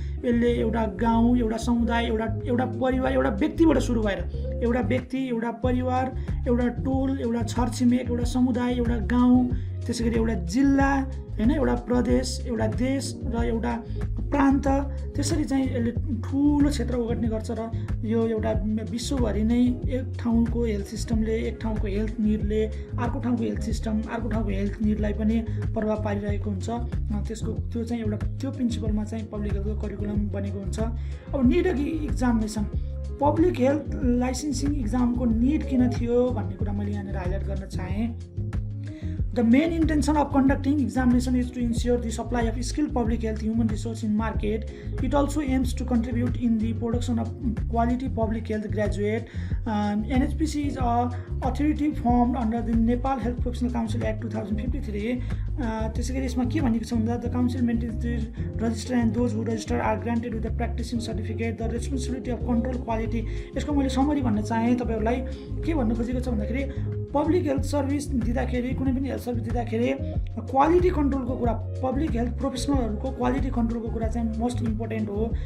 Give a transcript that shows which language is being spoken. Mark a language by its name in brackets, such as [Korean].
[Nepali] यसले एउटा गाउँ, एउटा समुदाय, एउटा परिवार, एउटा व्यक्तिबाट सुरु भएर एउटा व्यक्ति, एउटा परिवार, एउटा टोल, एउटा छरछिमेक, एउटा समुदाय, एउटा गाउँ, त्यसै गरी एउटा जिल्ला होइन, एउटा प्रदेश, एउटा देश र एउटा प्रान्त, त्यसरी चाहिँ यसले ठुलो क्षेत्र ओगट्ने गर्छ र यो एउटा विश्वभरि नै एक ठाउँको हेल्थ सिस्टमले, एक ठाउँको हेल्थ निडले अर्को ठाउँको हेल्थ सिस्टम, अर्को ठाउँको हेल्थ निडलाई पनि प्रभाव पारिरहेको हुन्छ। त्यो चाहिँ एउटा त्यो प्रिन्सिपलमा चाहिँ पब्लिक हेल्थको करिकुलम बनेको हुन्छ। अब need examination, public health licensing इक्जामको need किन थियो भन्ने कुरा मैले यहाँनिर हाइलाइट गर्न चाहेँ। [English] The main intention of conducting examination is to ensure the supply of skilled public health human resource in market. It also aims to contribute in the production of quality public health graduate. NHPC is a authority formed under the Nepal Health Professional Council Act 2053. [Nepali] त्यसै गरी यसमा के भनेको छ भन्दा [English] The council maintains the register and those who register are granted with the practising certificate the responsibility of control quality. [Nepali] यसको मैले summary भन्न चाहेँ तपाईँहरूलाई। के भन्नु खोजेको छ भन्दाखेरि पब्लिक हेल्थ सर्भिस दिँदाखेरि, कुनै पनि हेल्थ सर्भिस दिँदाखेरि क्वालिटी कन्ट्रोलको कुरा, पब्लिक हेल्थ प्रोफेसनलहरूको क्वालिटी कन्ट्रोलको कुरा चाहिँ मोस्ट इम्पोर्टेन्ट हो।